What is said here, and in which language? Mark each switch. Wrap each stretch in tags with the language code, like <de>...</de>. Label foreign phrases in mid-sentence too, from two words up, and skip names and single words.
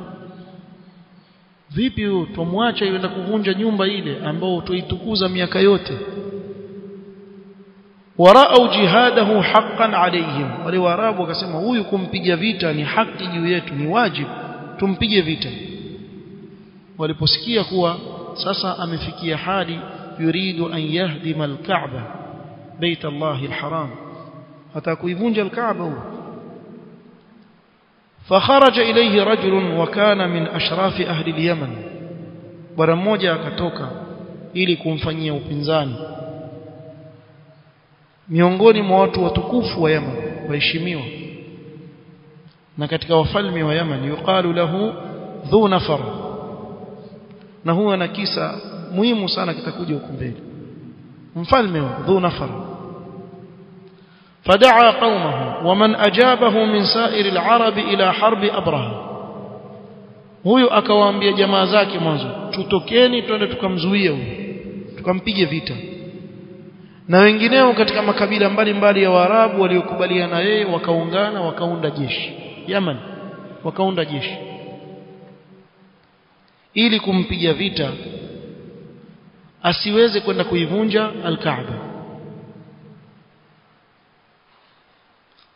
<sw>Vipi tumwacha yenda kuvunja nyumba ile ambao tuitukuza miaka yote?</sw> <ar>ورأوا جهاده حقا عليهم,</ar> <sw>wale Waarabu wakasema huyu kumpiga vita ni haki juu yetu, ni wajibu tumpige vita. Waliposikia kuwa sasa amefikia hadi</sw> <ar>يريد أن يهدم الكعبة بيت الله الحرام,</ar> <sw>hata kuivunja al-Kaaba huyo.</sw> <ar>فخرج إليه رجل وكان من أشراف أهل اليمن,</ar> <sw>bwana mmoja akatoka ili kumfanyia upinzani miongoni mwa watu watukufu wa Yemen, waheshimiwa, na katika wafalme wa Yemen.</sw> <ar>يقال له ذو نفر,</ar> <sw>na huwa na kisa muhimu sana kitakuja huko mbele. Mfalme wa</sw> <ar>Dhu Nafar فدعا قومه ومن أجابه من سائر العرب إلى حرب أبرهة.</ar> <sw>huyo akawaambia jamaa zake mwanzo, tutokeni twende tukamzuie huyo, tukampige vita. Na wengineo katika makabila mbalimbali ya Waarabu waliokubaliana yeye wakaungana, wakaunda jeshi Yemen, wakaunda jeshi ili kumpiga vita asiweze kwenda kuivunja al-Kaaba.</sw>